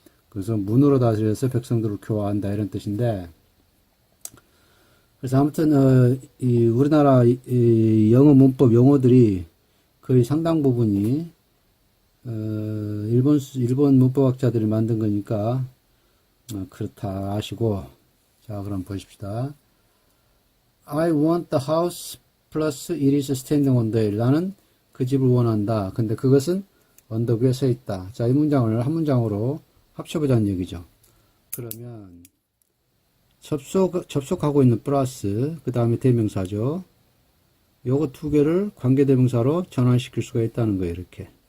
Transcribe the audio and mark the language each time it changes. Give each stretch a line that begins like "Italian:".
Korean: 그래서 문으로 다스려서 백성들을 교화한다, 이런 뜻인데, 그래서 아무튼 이 우리나라 영어 문법 용어들이 거의 상당 부분이 일본 문법학자들이 만든 거니까 그렇다 아시고, 자, 그럼 보십시다.
English: I want the house plus it is standing on the hill.
Korean: 나는 그 집을 원한다. 근데 그것은 언덕 위에 서 있다. 자, 이 문장을 한 문장으로 합쳐보자는 얘기죠. 그러면 접속하고 있는 플러스, 그 다음에 대명사죠. 요거 두 개를 관계대명사로 전환시킬 수가 있다는 거예요, 이렇게.